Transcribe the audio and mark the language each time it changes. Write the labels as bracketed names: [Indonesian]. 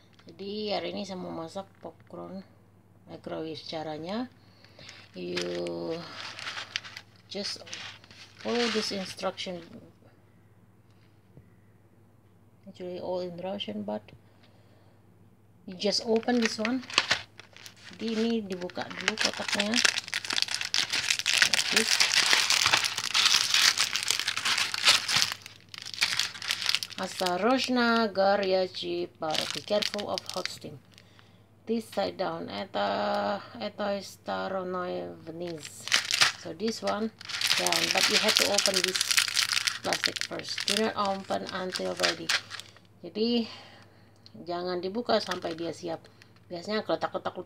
[Indonesian] Jadi hari ini saya mau masak popcorn microwave. Caranya, [English] you just follow this instruction. Actually, all in Russian, but you just open this one. [Indonesian] Jadi ini dibuka dulu kotaknya. [Russian] Осторожно, горячий пар. [English] Be careful of hot steam. This side down. [Russian] Это стороной вниз. [English] So this one down, but you have to open this plastic first. Do not open until ready. [Indonesian] Jadi jangan dibuka sampai dia siap. Biasanya kletak.